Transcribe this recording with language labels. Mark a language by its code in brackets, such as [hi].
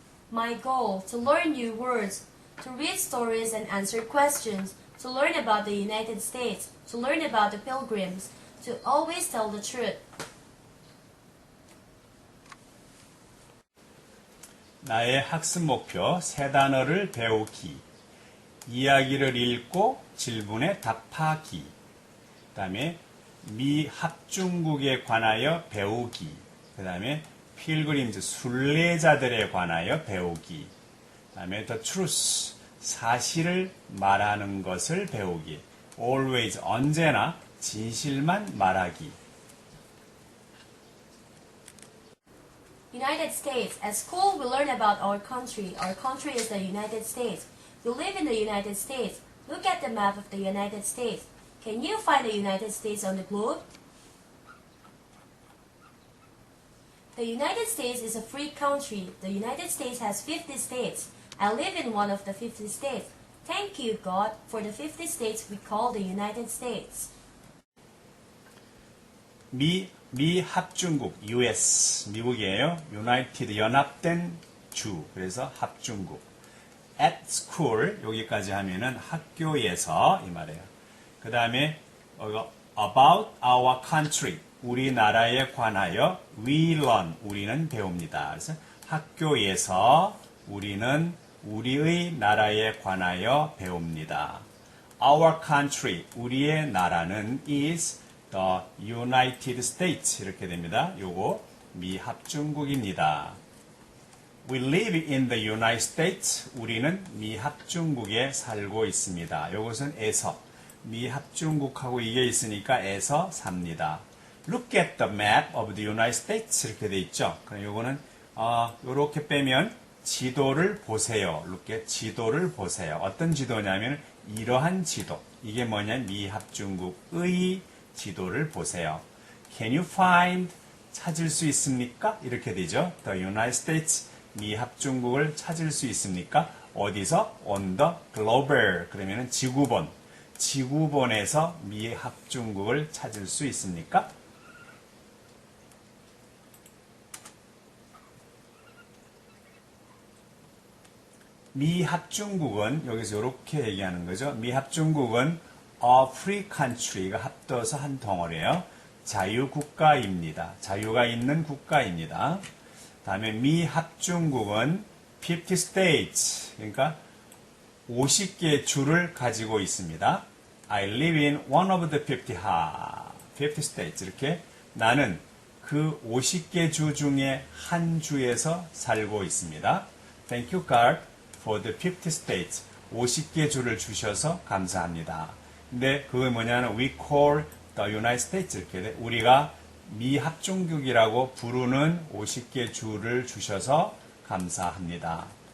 [en] My goal, to learn new words, to read stories and answer questions, to learn about the United States, to learn about the Pilgrims, to always tell the truth. [ko] 나의 학습 목표 세 단어를 배우기, 이야기를 읽고 질문에 답하기, 그 다음에 미 합중국에 관하여 배우기, 그 다음에 필그림즈 순례자들에 관하여 배우기, 그 다음에 [en] the truth [ko] 사실을 말하는 것을 배우기, always 언제나 진실만 말하기. [en] United States. At school, we learn about our country. Our country is the United States. You live in the United States. Look at the map of the United States. Can you find the United States on the globe? The United States is a free country. The United States has 50 states. I live in one of the 50 states. Thank you, God, for the 50 states we call the United States. [ko] 미 합중국, US, 미국이에요. United, 연합된 주, 그래서 합중국. [en] At school, [ko] 여기까지 하면은 학교에서, 이 말이에요. 그 다음에, [en] about our country, [ko] 우리나라에 관하여, [en] we learn, [ko] 우리는 배웁니다. 그래서 학교에서 우리는 우리의 나라에 관하여 배웁니다. [en] Our country, [ko] 우리의 나라는 [en] is the United States [ko] 이렇게 됩니다. 요거 미합중국입니다. [en] We live in the United States. [ko] 우리는 미합중국에 살고 있습니다. 요것은 에서 미합중국하고 이게 있으니까 에서 삽니다. [en] Look at the map of the United States [ko] 이렇게 돼 있죠. 그럼 요거는 요렇게 빼면 지도를 보세요. [en] Look at [ko] 지도를 보세요. 어떤 지도냐면 이러한 지도. 이게 뭐냐? 미합중국의 지도를 보세요. [en] Can you find? [ko] 찾을 수 있습니까? 이렇게 되죠. The United States, 미합중국을 찾을 수 있습니까? 어디서? [en] On the global. [ko] 그러면은 지구본. 지구본에서 미합중국을 찾을 수 있습니까? 미합중국은 여기서 이렇게 얘기하는 거죠. 미합중국은 [en] a free country [ko] 가 합쳐서 한 덩어리예요. 자유국가입니다. 자유가 있는 국가입니다. 다음에 미합중국은 [en] 50 states, [ko] 그러니까 50개 주를 가지고 있습니다. [en] I live in one of the 50 states. [ko] 이렇게 나는 그 50개 주 중에 한 주에서 살고 있습니다. [en] Thank you, God, for the 50 states. [ko] 50개 주를 주셔서 감사합니다. 근데 그게 뭐냐면 [en] we call the United States [ko] 이렇게 돼. 우리가 미합중국이라고 부르는 50개 주를 주셔서 감사합니다.